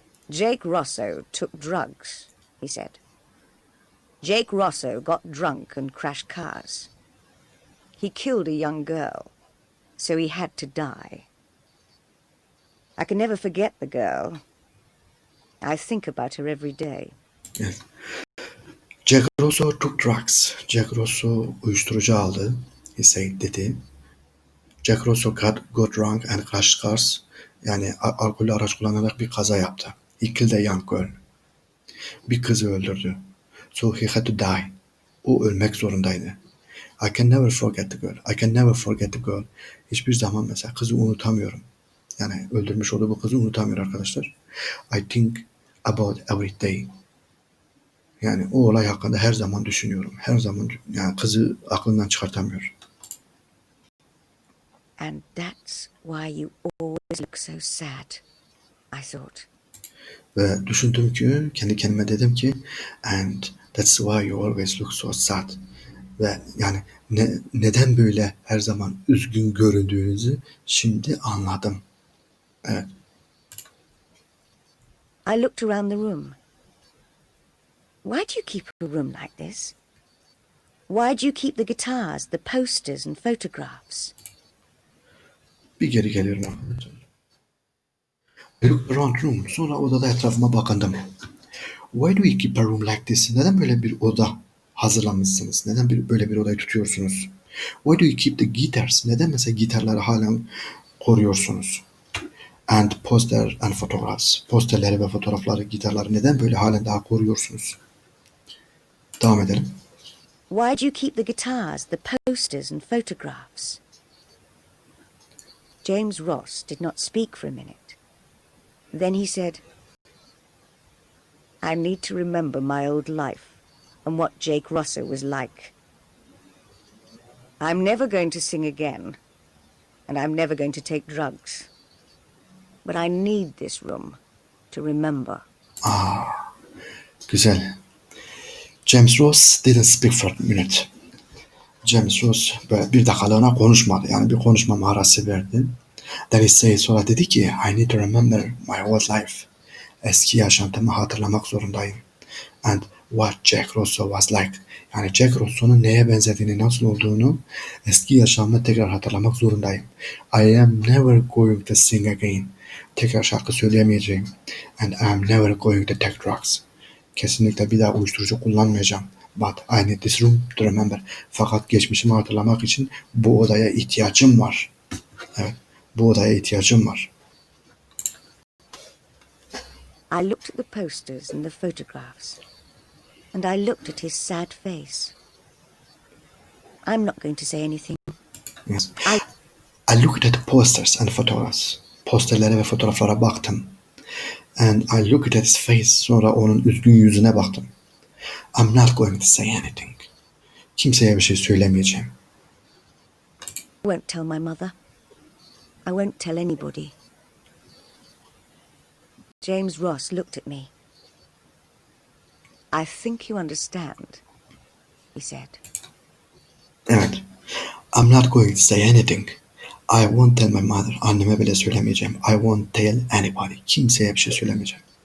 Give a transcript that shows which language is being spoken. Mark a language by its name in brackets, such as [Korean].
[English] Jake Rosso took drugs, he said. Jake Rosso got drunk and crashed cars. He killed a young girl, so he had to die. I can never forget the girl. I think about her every day. Yes. Jack Rosso took drugs. [Turkish] Jack Rosso uyuşturucu aldı. [English] He said [Turkish] dedi. [English] Jack Rosso got drunk and crashed cars. [Turkish] Yani alkollü araç kullanarak bir kaza yaptı. [English] He killed a young girl. [Turkish] Bir kızı öldürdü. [English] So he had to die. [Turkish] O ölmek zorundaydı. [English] I can never forget the girl. I can never forget the girl. [Turkish] Hiçbir zaman mesela kızı unutamıyorum. Yani öldürmüş olduğu bu kızı unutamıyor arkadaşlar. [English] I think about every day. [Turkish] Yani o olay hakkında her zaman düşünüyorum. Her zaman yani kızı aklından çıkartamıyor. [English] And that's why you always look so sad, I thought. [Turkish] Ve düşündüm ki kendi kendime dedim ki [English] and that's why you always look so sad. [Turkish] Ve yani neden böyle her zaman üzgün göründüğünüzü şimdi anladım. Evet. [English] I looked around the room. Why do you keep a room like this? Why do you keep the guitars, the posters and photographs? [Turkish] Bir geri geliyorum arkadaşlar. [English] I looked around room. [Turkish] Sonra odada etrafıma bakındım. [English] Why do you keep a room like this? [Turkish] Neden böyle bir oda hazırlamışsınız? Neden böyle bir odayı tutuyorsunuz? [English] Why do you keep the guitars? [Turkish] Neden mesela gitarları halen koruyorsunuz? [English] And poster and photographs. [Turkish] Posterleri ve fotoğrafları, gitarları neden böyle halen daha koruyorsunuz? Devam edelim. [English] Why do you keep the guitars, the posters and photographs? James Ross did not speak for a minute. Then he said, I need to remember my old life and what Jake Rosser was like. I'm never going to sing again, and I'm never going to take drugs. But I need this room to remember. [Turkish] Güzel. [English] James Ross didn't speak for a minute. [Turkish] James Ross böyle bir dakikalığına konuşmadı. Yani bir konuşma maharası verdi. [English] Then he said, [Turkish] sonra dedi ki [English] I need to remember my old life. [Turkish] Eski yaşantımı hatırlamak zorundayım. [English] And what Jack Russo was like. [Turkish] Yani Jack Russo'nun neye benzediğini, nasıl olduğunu, eski yaşamımı tekrar hatırlamak zorundayım. [English] I am never going to sing again. [Turkish] Tekrar şarkı söyleyemeyeceğim. [English] And I am never going to take drugs. [Turkish] Kesinlikle bir daha uyuşturucu kullanmayacağım. [English] But I need this room to remember. [Turkish] Fakat geçmişimi hatırlamak için bu odaya ihtiyacım var. Evet, bu odaya ihtiyacım var. [English] I looked at the posters and the photographs, and I looked at his sad face. I'm not going to say anything. Yes. I looked at the posters and photographs. [Turkish] Posterlere ve fotoğraflara baktım. [English] And I looked at his face. [Turkish] Sonra onun üzgün yüzüne baktım. [English] I'm not going to say anything. [Turkish] Kimseye bir şey söylemeyeceğim. [English] I won't tell my mother. I won't tell anybody. James Ross looked at me. I think you understand, he said. [Turkish] Evet. [English] I'm not going to say anything. I won't tell my mother. [Turkish] Anneme bile söylemeyeceğim. [English] I won't tell anybody. [Turkish] Kimseye bir şey söylemeyeceğim.